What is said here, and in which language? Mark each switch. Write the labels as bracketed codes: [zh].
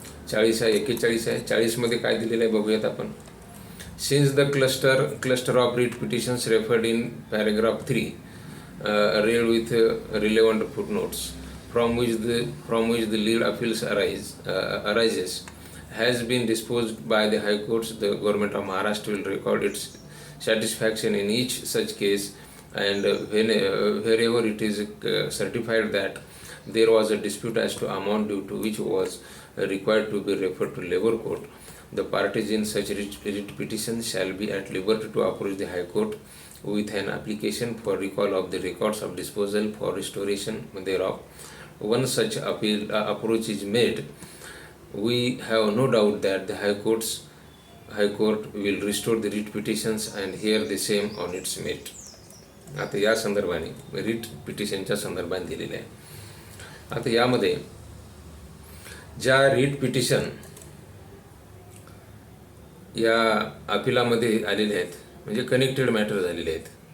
[mr] 40 आहे, 41 आहे. 40मध्ये काय दिलेलं आहे बघूयात आपण. [en] Since the cluster of writ petitions referred in paragraph 3 read with relevant footnotes from which the lead appeals arises has been disposed by the High Courts, the Government of Maharashtra will record its satisfaction in each such case, and wherever it is certified that there was a dispute as to amount due to which was required to be referred to labor court, the parties in such writ petitions shall be at liberty to approach the High Court with an application for recall of the records of disposal for restoration thereof. Once such approach is made, we have no doubt that the High Court will restore the writ petitions and hear the same on its merit. [mr] आता या संदर्भाने writ पिटिशनच्या संदर्भाने दिलेलं आहे. आता यामध्ये ज्या writ petition या अपिलामध्ये आलेले आहेत, म्हणजे कनेक्टेड मॅटर झालेले आहेत.